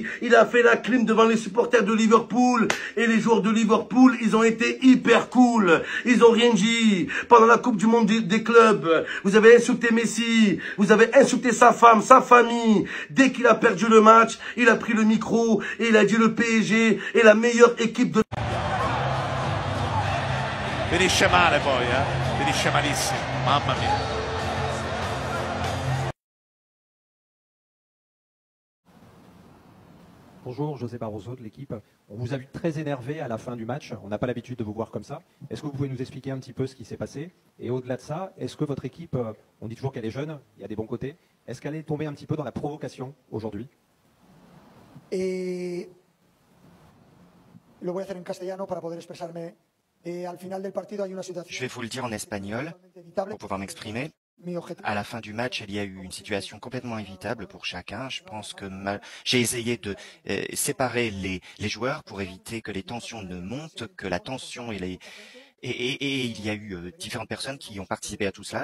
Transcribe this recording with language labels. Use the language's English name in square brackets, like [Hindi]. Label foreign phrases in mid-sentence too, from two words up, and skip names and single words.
[French] Il a fait la clim devant les supporters de Liverpool. Et les joueurs de Liverpool, ils ont été hyper cool. Ils ont rien dit. Pendant la Coupe du Monde des clubs, vous avez insulté Messi. Vous avez insulté sa femme, sa famille. Dès qu'il a perdu le match, il a pris le micro et il a dit le PSG est la meilleure équipe de... [Italian] Finisce male poi, finisce malissimo, mamma mia. [French] Bonjour, José Barroso de l'équipe. On vous a vu très énervé à la fin du match. On n'a pas l'habitude de vous voir comme ça. Est-ce que vous pouvez nous expliquer un petit peu ce qui s'est passé? Et au-delà de ça, est-ce que votre équipe, on dit toujours qu'elle est jeune, il y a des bons côtés, est-ce qu'elle est tombée un petit peu dans la provocation aujourd'hui? [Spanish] Lo voy a hacer en castellano para poder expresarme. Al final del partido hay una situación. [French] Je vais vous le dire en espagnol pour pouvoir m'exprimer. À la fin du match, il y a eu une situation complètement évitable pour chacun. Je pense que j'ai essayé de séparer les joueurs pour éviter que les tensions ne montent, que la tension et il y a eu différentes personnes qui ont participé à tout cela.